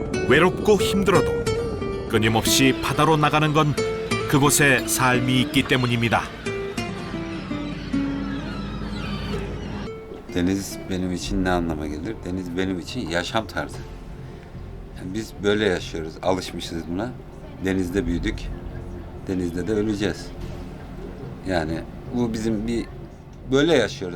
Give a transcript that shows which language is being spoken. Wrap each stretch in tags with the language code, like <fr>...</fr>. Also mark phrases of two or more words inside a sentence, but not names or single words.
<ko>외롭고 힘들어도 끊임없이 바다로 나가는 건 그곳에 삶이 있기 때문입니다.</ko> <tr>Deniz benim için ne anlama gelir? Deniz benim için yaşam tarzı. Yani biz böyle yaşıyoruz, alışmışız buna. Denizde büyüdük, denizde de öleceğiz. Yani bu bizim böyle yaşıyoruz.</tr>